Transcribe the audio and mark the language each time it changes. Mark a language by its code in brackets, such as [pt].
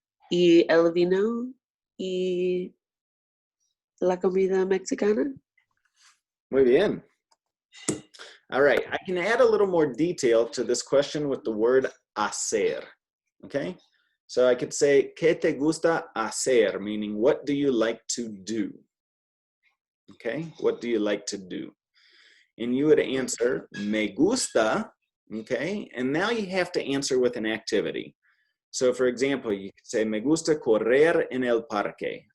[es] Y el vino y la comida mexicana. Muy bien. [en] All right, I can add a little more detail to this question with the word hacer, okay? So I could say, [es] ¿qué te gusta hacer? [en] Meaning, what do you like to do? Okay, what do you like to do? And you would answer, me gusta, okay? And now you have to answer with an activity. So for example, you could say, [es] me gusta correr en el parque.